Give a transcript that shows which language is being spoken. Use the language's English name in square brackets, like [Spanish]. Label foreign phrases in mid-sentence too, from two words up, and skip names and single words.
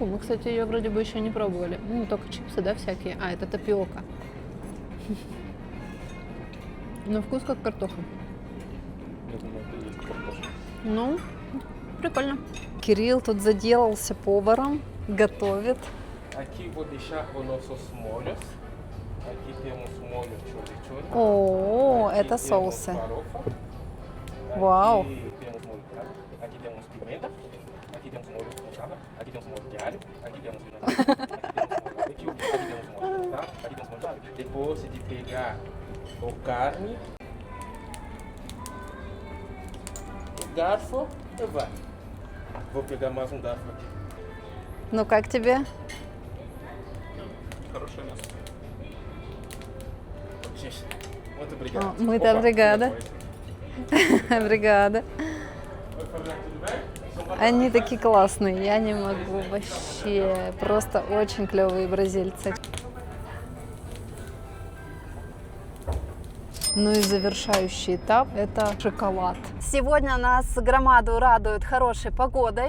[Russian] Мы, кстати, ее вроде бы еще не пробовали. Ну, только чипсы, да, всякие. А, это тапиока. На вкус как картоха. Ну, прикольно. Кирилл тут заделался поваром, готовит. [Portuguese] Aqui vou deixar os nossos molhos. Aqui temos molho chimichurri. О, Aqui [Russian] это [Portuguese] temos [Russian] соусы. [Portuguese] farofa. Вау. Aqui temos molho branco. Aqui temos pimenta. Aqui temos molho mostarda. Aqui temos molho de alho. Aqui temos vinagre. Aqui temos molho barbecue. Aqui temos molho mostarda. Aqui temos molho de alho. Depois de pegar o carne, o garfo e vai. Vou pegar mais um garfo aqui. [Russian] Ну, как тебе? Хорошее мясо. [Portuguese] Gente, muito obrigado. Muito obrigada. Бригада. Oi, Fabiano, tudo bem? [Russian] Они такие классные, я не могу вообще. Просто очень клевые бразильцы. Ну и завершающий этап – это шоколад. Сегодня нас Громаду радует хорошей погодой.